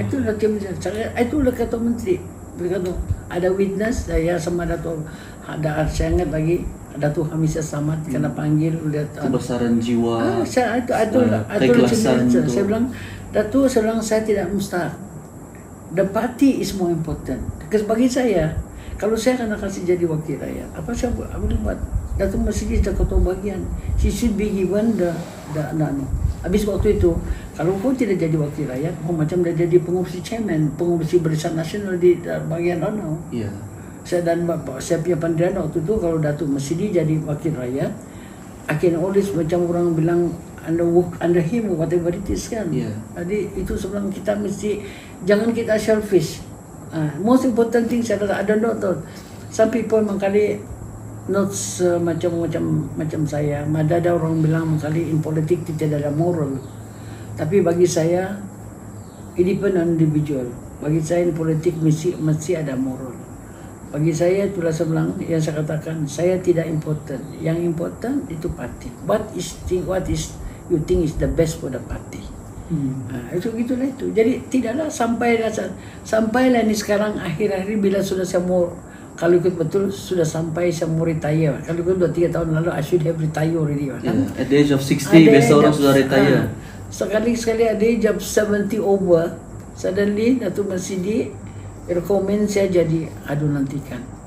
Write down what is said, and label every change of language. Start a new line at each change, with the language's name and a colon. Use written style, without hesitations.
Malay: Itulah kata menteri. Berkata ada witness saya sama Datuk ada saya ingat lagi Datuk Hamisah Samad kena panggil oleh kebesaran jiwa. Keikhlasan. Saya bilang Datuk, saya tidak mustahak.
English: The party is more important.
Malay: Bagi saya, kalau saya akan kasih jadi wakil rakyat, apa saya buat? Datuk mesti jadi ketua bagian.
English: She should be given the
Malay: habis waktu itu, kalau kau tidak jadi wakil rakyat, macam dah jadi pengurusi chairman, pengurusi Barisan Nasional di bagian Ranau. Iya. Saya dan Bapak, saya punya pandangan waktu itu kalau Datuk mesti jadi wakil rakyat,
English: I can always
Malay: macam orang bilang
English: under him whatever it is
Malay: kan.
English: Yeah.
Malay: Jadi itu sebenarnya kita mesti jangan kita selfish.
English: Most important thing
Malay: saya rasa,
English: I don't know some people
Malay: mengkali
English: not
Malay: macam saya. Ada orang bilang mengkali in politik tidak ada moral. Tapi bagi saya
English: independent individual.
Malay: Bagi saya in politik mesti ada moral. Bagi saya itulah sebelang yang saya katakan saya tidak important. Yang important itu parti.
English: What is you think is the best for the party.
Malay: Itu gitulah itu. Jadi tidaklah sampailah ni sekarang akhir-akhir bila sudah saya mau kalau ikut betul sudah sampai saya mau retire. Kalau ikut 2-3 tahun lalu
English: I should have retire already
Malay: kan.
English: Yeah. At the age of 60
Malay: biasa orang sudah retire. Sekali ada
English: age of 70 over
Malay: suddenly Datuk Masidi rekomen saya jadi nantikan.